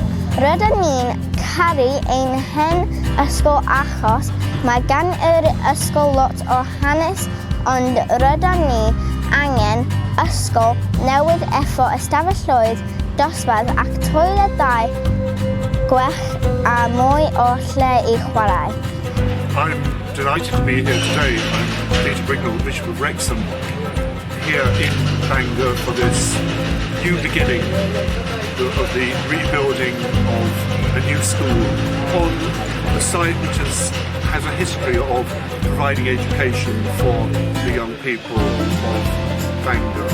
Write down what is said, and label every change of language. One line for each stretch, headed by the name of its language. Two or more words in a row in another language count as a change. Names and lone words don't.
Welsh: Rydyn ni'n caru ein hen ysgol achos mae gan yr ysgol lot o hanes, ond rydyn ni angen ysgol newydd efo ystafelloedd, dosbarth ac toiledau gwell a mwy o lle i chwarae.
English: I'm delighted to be here today. I'm Peter Bricknell, Bishop of Wrexham, here in Bangor for this new beginning of the rebuilding of a new school on a site which has a history of providing education for the young people of Bangor.